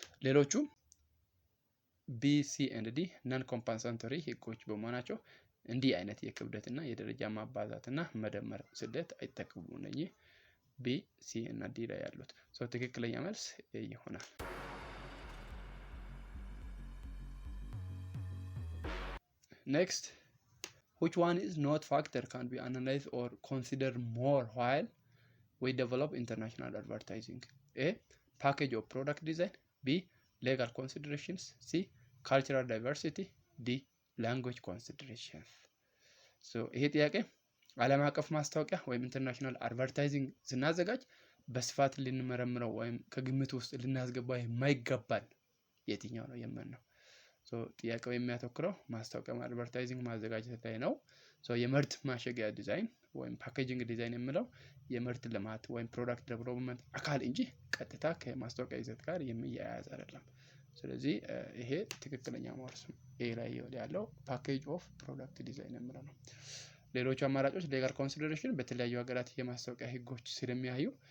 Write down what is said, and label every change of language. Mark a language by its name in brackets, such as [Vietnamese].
[Amharic] ሌሎቹ B, C and D ነን ኮምፐንሳቶሪ ህጎች በመሆናቸው እንዲህ አይነት የክብደት እና የደረጃ ማባዛት እና መደመር ስሌት አይጠቀሙም። እነዚህ B, C እና D ላይ ያሉት ሶ ትክክለኛ መልስ ኤ ይሆናል። [English] Next, which one is not factor can be analyzed or considered more while we develop international advertising? A. package or product design, B. legal considerations, C. cultural diversity, D. language considerations. [Amharic] So ይሄ ጥያቄ ዓለም አቀፍ ማስታወቂያ ወይም ኢንተርናሽናል አድቨርታይዚንግ ስናዘጋጅ በስፋት ልንመረምረው ወይም ከግምት ውስጥ ልናስገባው የማይገባል የትኛው ነው የሚል ነው። ጥያቄው የሚያተኩረው ማስታወቂያ አድቨርታይዚንግ ማዘጋጀት ላይ ነው። የምርት ማሸጊያ ዲዛይን ወይም ፓኬጂንግ ዲዛይን የምለው የምርት ልማት ወይም ፕሮዳክት ዴቨሎፕመንት አካል እንጂ ቀጥታ ከማስታወቂያ ይዘት ጋር የሚያያዝ አይደለም። ስለዚህ ይሄ ትክክለኛ መልስ ኤ ላይ ያለው ፓኬጅ ኦፍ ፕሮዳክት ዲዛይን የምለው ነው። ሌሎች አማራጮች ሌጋል ኮንሲደሬሽን በተለያዩ ሀገራት የማስታወቂያ ህጎች ስለሚያዩ